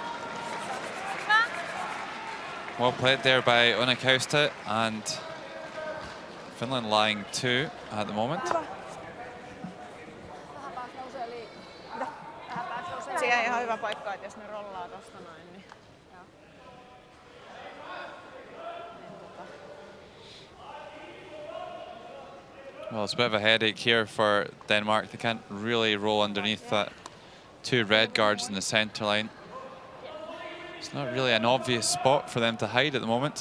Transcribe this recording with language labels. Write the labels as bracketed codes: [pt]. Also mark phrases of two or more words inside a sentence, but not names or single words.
[en] Well played there by Unikausta, and Finland lying 2 at the moment. [fi] Se jäi ihan hyvä paikka, että jos ne rollaa tosta noin, niin... [en] Well, it's a bit of a headache here for Denmark. They can't really roll underneath that 2 red guards in the center line. It's not really an obvious spot for them to hide at the moment.